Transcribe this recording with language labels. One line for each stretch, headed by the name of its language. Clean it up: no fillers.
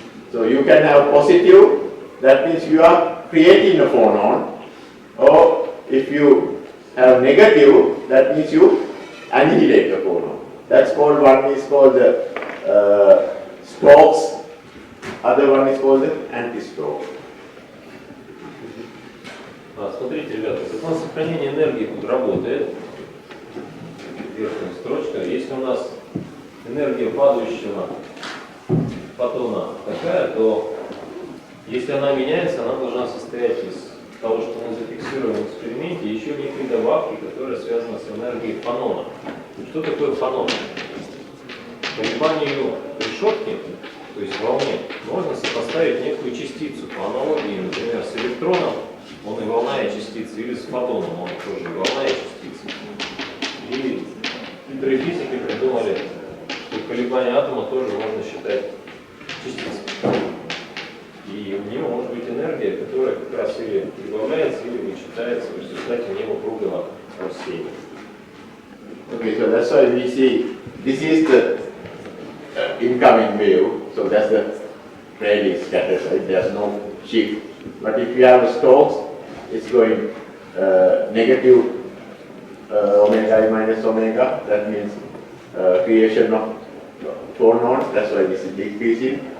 English: So you can have positive, that means you are creating a phonon, or if you have negative, that means you annihilate the phonon. That's called, one is called the Stokes, other one is called the anti-Stokes.
Russian: Смотрите, ребята, закон сохранения энергии тут работает. Верхняя строчка. Если у нас энергия падающего фотона такая, то если она меняется, она должна состоять из того, что мы зафиксируем в эксперименте, еще некие добавки, которые связаны с энергией фонона. Что такое фонон? Колебанию решетки, то есть волне, можно сопоставить некую частицу по аналогии, например, с электроном, он и волна, и частица, или с фотоном, он тоже и волна, и частица. И хитрые физики придумали, что колебания атома тоже можно считать частицей. И у него может быть энергия, которая как раз или прибавляется, или вычитается в результате неупругого растения.
English: Okay, so that's why we see this is the incoming wave, so that's the Rayleigh scatter, right? There's no shift. But if you have a Stokes, it's going negative omega minus omega, that means creation of phonons, that's why this is decreasing.